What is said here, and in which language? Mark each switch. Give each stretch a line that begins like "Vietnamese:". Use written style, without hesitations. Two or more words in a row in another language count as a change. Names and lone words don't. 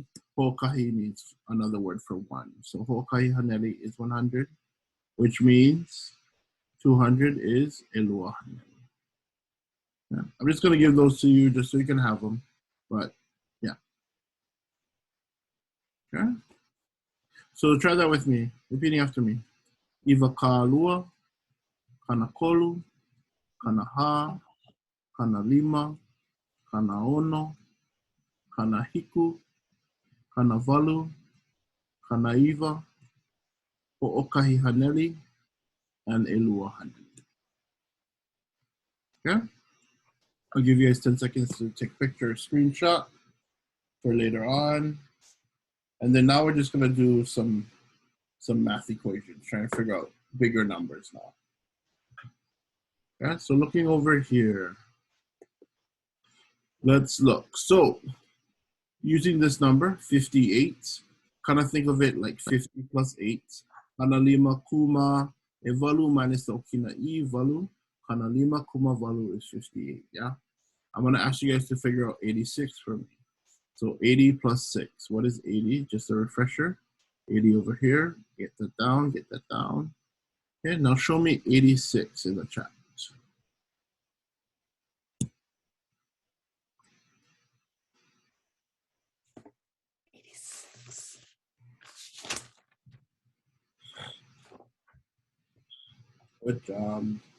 English: Ho'okahi means another word for 1. So
Hawaiian: ho'okahi haneli
English: is 100, which means 200 is
Hawaiian: elua haneli.
English: Yeah. I'm just going to give those to you just so you can have them. But, yeah. Okay. So try that with me. Repeating after me.
Hawaiian: Ivakalua, Kanakolu, Kanaha, Kanalima, Kanaono, Kanahiku, Kanavalu, Kanaiva, Ho'okahi haneli, and elua haneli.
English: Okay? I'll give you guys 10 seconds to take a picture or screenshot for later on. And then now we're just going to do some math equations, trying to figure out bigger numbers now. Okay, so looking over here, let's look. So using this number, 58, kind of think of it like 50 plus 8.
Hawaiian: Kanalima kuma e valu
English: minus the
Hawaiian: okina'i valu. Kanalima kuma valu
English: is 58, yeah? I'm going to ask you guys to figure out 86 for me. So 80 plus 6. What is 80? Just a refresher. 80 over here. Get that down, get that down. Okay, now show me 86 in the chat. Good job.